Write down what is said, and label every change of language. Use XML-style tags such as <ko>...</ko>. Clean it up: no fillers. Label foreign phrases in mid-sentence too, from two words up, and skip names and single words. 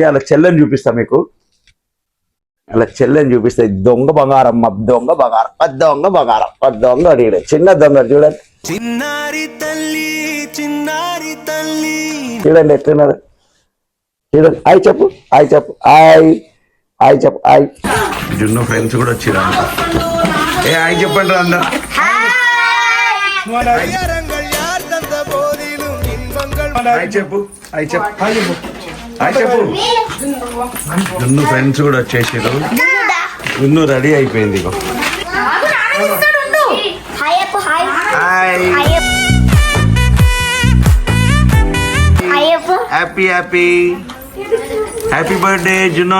<te>అలా చెల్లెని చూపిస్తా మీకు. దొంగ బంగారం, దొంగ అడిగాడు. చిన్న దొంగ చూడండి. చిన్నారి తల్లి చిన్నారి తల్లి చూడండి ఎట్లున్నారు. చూడండి. హాయ్ చెప్పు. జున్ను ఫ్రెండ్స్ కూడా వచ్చిరా. హాయ్ చెప్పండి రా అందరూ.</te> <ta>ஐயரங்கள் யார் தந்த போதிலும் இன்பங்கள்</ta> <te>హాయ్ చెప్పు. జున్ను ఫ్రెండ్స్ కూడా వచ్చేసారు. జున్ను రెడీ అయిపోయింది.</te> <en>happy birthday</en> <te>జున్ను.</te>